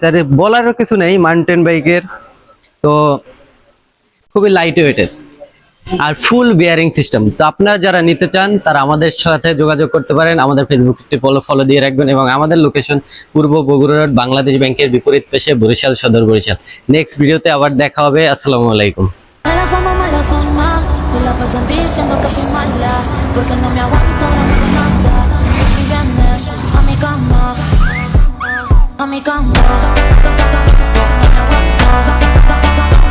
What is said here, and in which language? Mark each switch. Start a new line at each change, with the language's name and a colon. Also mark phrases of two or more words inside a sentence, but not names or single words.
Bangla: আর বলারও কিছু নেই,
English: mountain bike's
Bangla: তো খুবই
English: light weight's
Bangla: আর
English: full bearing system.
Bangla: তো আপনারা যারা নিতে চান তারা আমাদের সাথে যোগাযোগ করতে পারেন। আমাদের ফেসবুকটি ফলো দিয়ে রাখবেন, এবং আমাদের লোকেশন পূর্ব বগুড়া রোড, বাংলাদেশ ব্যাংকের বিপরীত পাশে, বরিশাল সদর, বরিশাল।
English: next video
Bangla: আবার দেখা হবে।
Arabic: السلام عليكم.
Spanish: Mala fama, se la pasan diciendo que soy mala, porque no me aguanto, no me da nada. Si vienes a mi cama,